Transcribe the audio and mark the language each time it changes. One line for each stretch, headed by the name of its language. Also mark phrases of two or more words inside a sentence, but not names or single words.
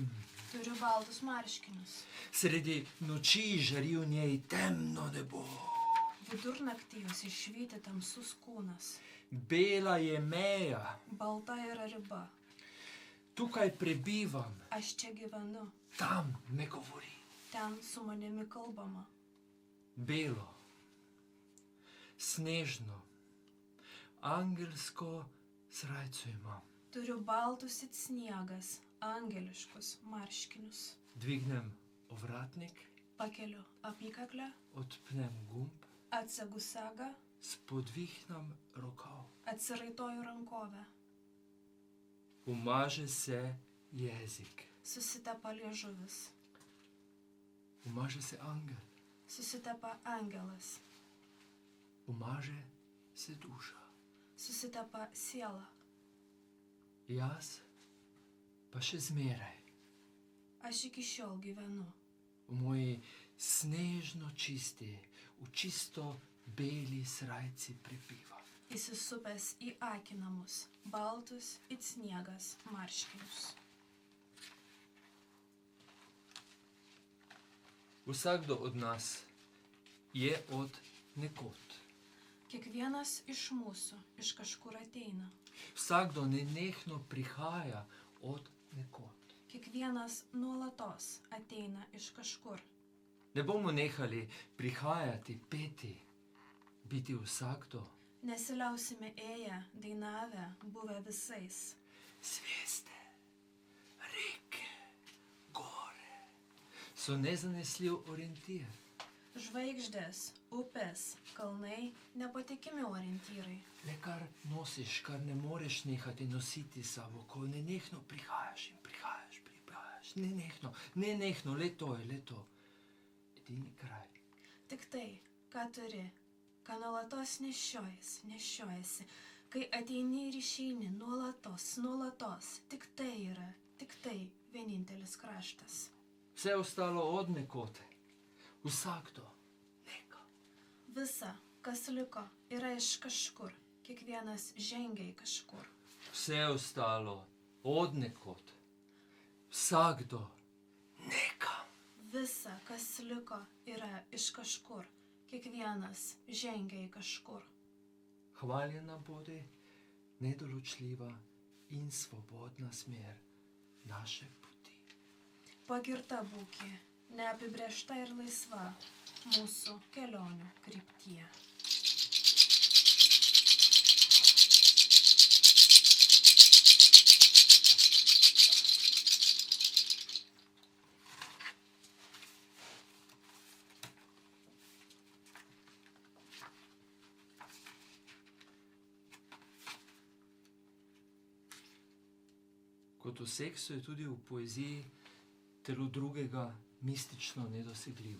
Lithuanian: Turiu baltus marškinius.
Slovenian: Sredi noči žari v njej temno nebo.
Lithuanian: Vidurnaktį jos išvyti tamsus kūnas.
Slovenian: Bela je meja.
Lithuanian: Balta yra riba.
Slovenian: Tukaj prebivam.
Lithuanian: Aš čia gyvenu.
Slovenian: Tam me govori.
Lithuanian: Ten su manimi kalbama.
Slovenian: Belo, snežno, angelsko srajco imam.
Lithuanian: Turiu baltus it sniegas, angeliškus marškinius.
Slovenian: Dvignem ovratnik.
Lithuanian: Pakeliu apykaklę.
Slovenian: Odpnem gumb.
Lithuanian: Atsegu sagą.
Slovenian: Spodvihnam rokav.
Lithuanian: Atsiraitoju rankovę.
Slovenian: Umaže se jezik.
Lithuanian: Susitepa liežuvis.
Slovenian: Umaže se angel.
Lithuanian: Susitepa angelas.
Slovenian: Umaže se duša.
Lithuanian: Susitepa siela.
Slovenian: Jaz pa še zmeraj.
Lithuanian: Aš iki šiol gyvenu.
Slovenian: V moji snežno čisti, v čisto beli srajci prebivam.
Lithuanian: Įsisupęs į akinamus, baltus it sniegas marškinius.
Slovenian: Vsakdo od nas je od nekod.
Lithuanian: Kiekvienas iš mūsų iš kažkur ateina.
Slovenian: Vsakdo nenehno prihaja od nekod.
Lithuanian: Kiekvienas nuolatos ateina iš kažkur.
Slovenian: Ne bomo nehali prihajati, peti, biti vsakdo.
Lithuanian: Nesiliausime ėję, dainavę, buvę visais.
Slovenian: Zvijezde, reke, gore so nezanesljiv orientir.
Lithuanian: Žvaigždės, upės, kalnai, nepatikimi orientyrai.
Slovenian: Le kar nosiš, kar ne moreš nehati nositi savo, ko nenehno prihajaš in prihajaš. Nenehno, le to je, le to. Edini kraj.
Lithuanian: Tik tai, ką turi, ką nuolatos nešiojasi, kai ateini ir išeini nuolatos, tik tai vienintelis kraštas.
Slovenian: Vse ostalo od nekote, vsakdo, neka.
Lithuanian: Visa, kas liko, yra iš kažkur, kiekvienas žengia į kažkur.
Slovenian: Vse ostalo od nekote, vsakdo, neka.
Lithuanian: Visa, kas liko, yra iš kažkur, kiekvienas žengia į kažkur.
Slovenian: Hvaljena bude nedoločljiva in svobodna smer naše poti.
Lithuanian: Pagirta būkė, neapibrėžta ir laisva mūsų kelionių kryptyje.
Slovenian: Kot v seksu je tudi v poeziji telo drugega mistično nedosegljivo.